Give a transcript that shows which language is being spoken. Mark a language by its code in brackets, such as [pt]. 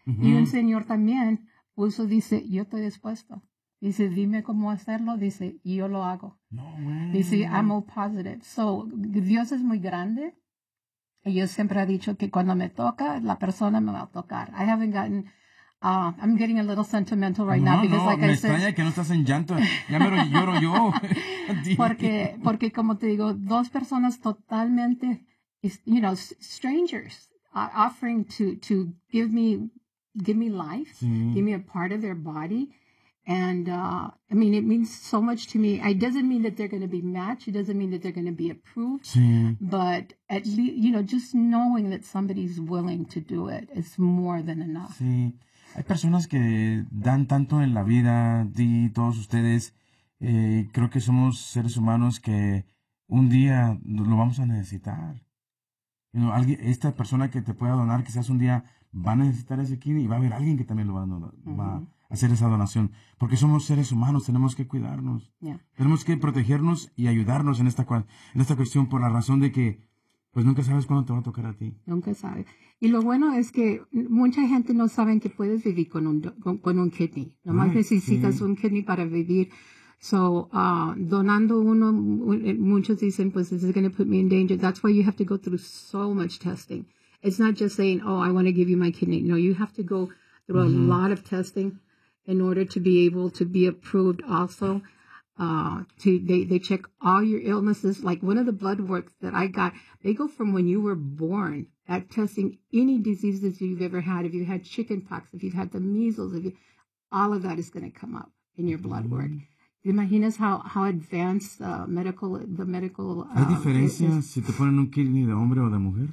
[es] Uh-huh. Y un señor también puso, dice, yo estoy dispuesto. Dice, dime cómo hacerlo. Dice, yo lo hago. [en] No way. [es] Dice, [en] I'm all positive. So [es] Dios es muy grande. Y yo siempre he dicho que cuando me toca, la persona me va a tocar. [en] I haven't gotten... I'm getting a little sentimental right now because, like me I [es] extraña [en] said, [es] que no estás en llanto. Ya me lloro yo. porque como te digo, dos personas totalmente, [en] you know, strangers offering to give me life, [es] sí. [en] Give me a part of their body, and I mean it means so much to me. It doesn't mean that they're going to be matched. It doesn't mean that they're going to be approved. [es] Sí. [en] But at least, you know, just knowing that somebody's willing to do it is more than enough. [es] Sí. Hay personas que dan tanto en la vida, ti, todos ustedes. Creo que somos seres humanos que un día lo vamos a necesitar. [en] You know, [es] alguien, esta persona que te pueda donar, quizás un día va a necesitar ese kidney y va a haber alguien que también lo va a, donar, uh-huh. va a hacer esa donación. Porque somos seres humanos, tenemos que cuidarnos. [en] Yeah. [es] Tenemos que protegernos y ayudarnos en esta cuestión por la razón de que pues nunca sabes cuándo te va a tocar a ti. Nunca sabes. Y lo bueno es que mucha gente no sabe que puedes vivir con un kidney. Nomás [en] right, [es] necesitas sí. un kidney para vivir. [en] So, [es] donando uno, muchos dicen, pues, [en] this is going to put me in danger. That's why you have to go through so much testing. It's not just saying, oh, I want to give you my kidney. No, you have to go through mm-hmm. a lot of testing in order to be able to be approved also. They check all your illnesses. Like one of the blood works that I got, they go from when you were born at testing any diseases you've ever had. If you had chicken pox, if you've had the measles, all of that is going to come up in your blood work. Mm-hmm. [es] Imaginas [en] how advanced the medical. [es] ¿Hay diferencia si te ponen un kidney de hombre o de mujer?